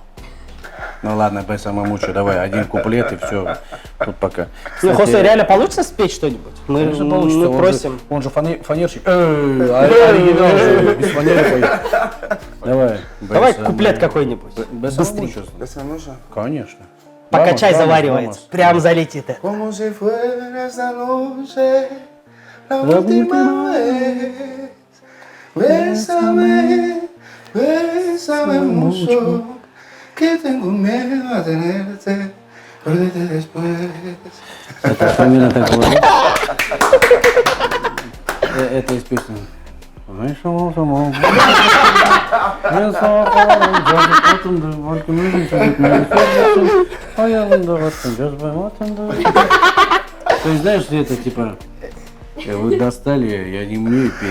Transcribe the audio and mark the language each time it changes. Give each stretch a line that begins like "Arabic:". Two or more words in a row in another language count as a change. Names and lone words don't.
Russian: Ну ладно, без самомучу, давай, один куплет и все. Тут пока. Ну, Хосе, реально получится спеть что-нибудь? Мы, Конечно, получится. мы просим. Он же фанерщик. Оригинал же, без фанеры поет. Давай. Давай без, куплет какой-нибудь. Без Быстрее. самомучу. Конечно. Пока
Spanish: Vamos,
Russian: чай
Spanish: vamos,
Russian: заваривается.
Spanish: vamos.
Russian: Прям залетит это.
Spanish: Como si fuera esta noche, la última vez. Bésame, bésame mucho, que tengo miedo a tenerte, perderte después.
Russian: Это примерно так было. Это из песни. То есть, знаешь, это типа, вы достали, я не умею петь.